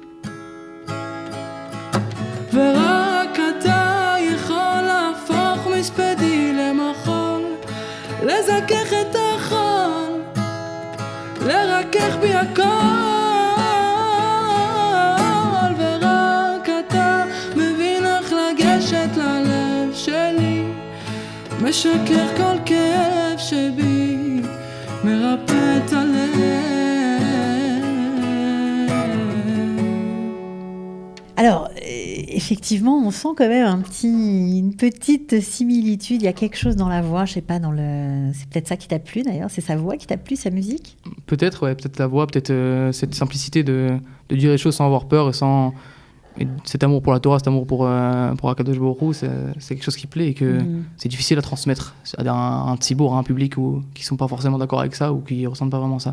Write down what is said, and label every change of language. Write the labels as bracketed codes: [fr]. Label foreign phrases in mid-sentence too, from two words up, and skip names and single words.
[he] ורק אתה יכול להפוך מספדי למחול, לזכך את החול, לרכך בי הכל, ורק אתה מבין איך לגשת ללב שלי, משכך כל כאב שבי, מרפא את הלב. [fr] Alors, effectivement, on sent quand même une petite similitude. Il y a quelque chose dans la voix, je sais pas, c'est peut-être ça qui t'a plu d'ailleurs. C'est sa voix qui t'a plu, sa musique? Peut-être, ouais, peut-être la voix, peut-être cette simplicité de dire les choses sans avoir peur et cet amour pour la Torah, cet amour pour [he] הקדוש ברוך הוא, [fr] c'est quelque chose qui plaît et que c'est difficile à transmettre à un tzibour, à un public qui sont pas forcément d'accord avec ça ou qui ressentent pas vraiment ça.